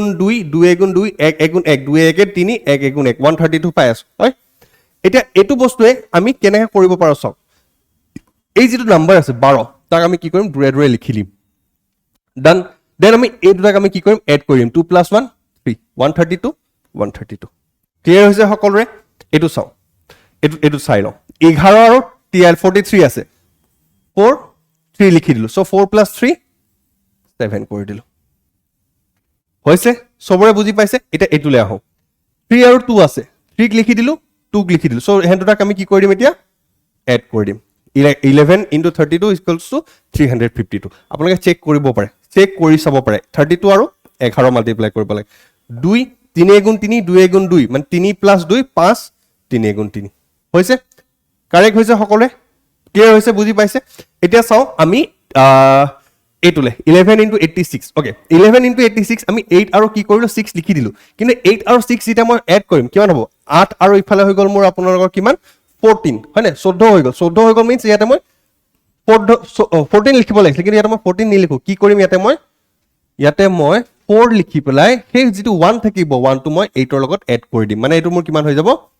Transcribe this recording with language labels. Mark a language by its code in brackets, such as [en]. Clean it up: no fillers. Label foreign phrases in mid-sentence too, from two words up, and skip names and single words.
[as] 2 2 গুণ 2 1 গুণ 1 2 1 3 1 গুণ 1 132 পাই আছো হয় এটা এটো বস্তুৱে আমি কেনেকৈ কৰিব পাৰো চাওক এই যেটো নাম্বার আছে 12 তাক আমি কি কৰিম দুৰে দুৰে লিখি লিম [en] done then [as] আমি এই দুটাক আমি কি কৰিম এড কৰিম 2 + 1 3 132 132 ক্লিয়াৰ হৈছে সকলোৰে এটো চাও এটো চাই লও 11 আৰু 43 আছে 4 3 লিখি দিলো সো 4 + 3 7 কৰি দিলো হৈছে সবৰে বুজি পাইছে এটা এটুলে আহো 3 আৰু 2 আছে 3 লিখি দিলো 2 লিখি দিলো সো হেন দুটাক আমি কি কৰি দিম এতিয়া এড কৰি দিম [en] 11 into 32 equals to 352 [as] আপোনালোকে চেক কৰিব পাৰে চেক কৰি চাব পাৰে 32 আৰু 11 মাল্টিপ্লাই কৰিব লাগে 2 3 গুণ 3 2 গুণ 2 মানে 3 plus 2 5 3 গুণ 3 হৈছে কাৰেক্ট হৈছে সকলোৱে ক্লিয়াৰ হৈছে বুজি পাইছে এতিয়া চাও আমি এইটোলে 11 into 86 ওকে 11 into 86 আমি 8 আৰু কি কৰিলো 6 লিখি দিলো কিন্তু 8 আৰু 6 যেটা মই এড কৰিম কিমান হ'ব 8 আৰু ইফালে হৈ গল মোৰ আপোনালোকৰ কিমান 14 হয় না 14 হৈ গল মিন্স ইয়াতে মই 14 লিখিব লাগিছিল কিন্তু ইয়াতে মই 14 নিলিখো কি কৰিম ইয়াতে মই 4 লিখি পেলাই সেই যেটো 1 থাকিব 1 টো মই 8 ৰ লগত এড কৰি দিম মানে এটো মোৰ কিমান হৈ যাব